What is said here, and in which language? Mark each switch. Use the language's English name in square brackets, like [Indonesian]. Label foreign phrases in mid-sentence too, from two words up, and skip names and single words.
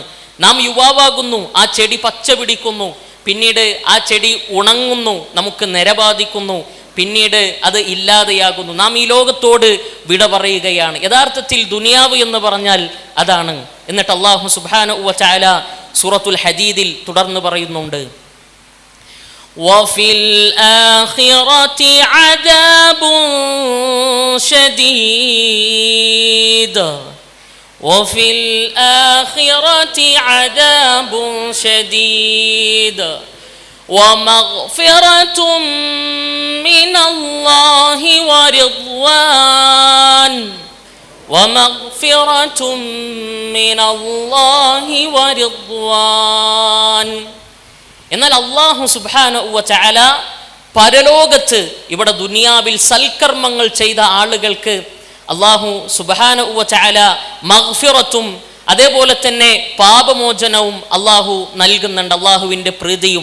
[Malayalam] നാം യുവാവാകുന്നു, ആ ചെടി പച്ച പിടിക്കുന്നു, പിന്നീട് ആ ചെടി ഉണങ്ങുന്നു, നമുക്ക് നിരബാധിക്കുന്നു, പിന്നീട് അത് ഇല്ലാതെയാകുന്നു. നാം ഈ ലോകത്തോട് വിട പറയുകയാണ്. യഥാർത്ഥത്തിൽ ദുനിയാവ് എന്ന് പറഞ്ഞാൽ അതാണ്. എന്നിട്ട് [Arabic] الله سبحانه وتعالى [Malayalam] സൂറത്തുൽ ഹദീദിൽ തുടർന്ന് പറയുന്നുണ്ട്, [Arabic] وفي الآخرة عذاب شديد وفي الآخرة عذاب شديد ومغفرة من الله ورضوان ومغفرة من الله ورضوان. [Malayalam] എന്നാൽ [Arabic] الله سبحانه وتعالى [Malayalam] പരലോകത്ത്, ഇവിടെ ദുനിയാവിൽ സൽക്കർമ്മങ്ങൾ ചെയ്ത ആളുകൾക്ക് [Arabic] الله سبحانه وتعالى [Malayalam] മഗ്ഫിറത്തും അതേപോലെ തന്നെ പാപമോചനവും അല്ലാഹു നൽകുന്നുണ്ട്, അല്ലാഹുവിൻ്റെ പ്രീതിയും.